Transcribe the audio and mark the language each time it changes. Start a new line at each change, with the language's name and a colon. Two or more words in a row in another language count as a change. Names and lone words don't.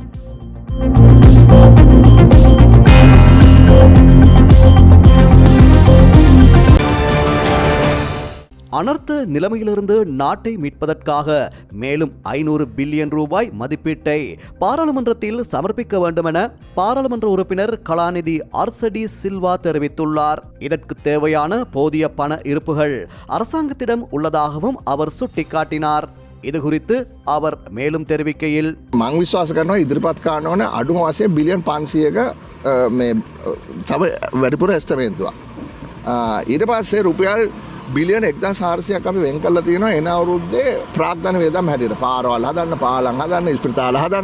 Tamil: அனர்த்த நிலைமையிலிருந்து நாட்டை மீட்பதற்காக மேலும் 500 பில்லியன் ரூபாய் மதிப்பீட்டை பாராளுமன்றத்தில் சமர்ப்பிக்க வேண்டும் என பாராளுமன்ற உறுப்பினர் கலாநிதி அர்சடி சில்வா தெரிவித்துள்ளார். இதற்கு தேவையான போதிய பண இருப்புகள் அரசாங்கத்திடம் உள்ளதாகவும் அவர் சுட்டிக்காட்டினார். இதுகுறித்து அவர் மேலும் தெரிவிக்கையில்,
Sinhala: මං විශ්වාස කරනවා ඉදිරිපත් කරන්න ඕන අඩුම වශයෙන් බිලියන් 500ක මේ තව වැඩිපුර එස්ටිමේට්තුවක්. ඊට පස්සේ රුපියල් බිලියන 1400ක් අපි වෙන් කරලා තියෙනවා එන අවුරුද්දේ ප්‍රාග්ධන වේදම් හැටියට පාරවල් හදන්න, පාලම් හදන්න, ස්පිරිතාල හදන්න.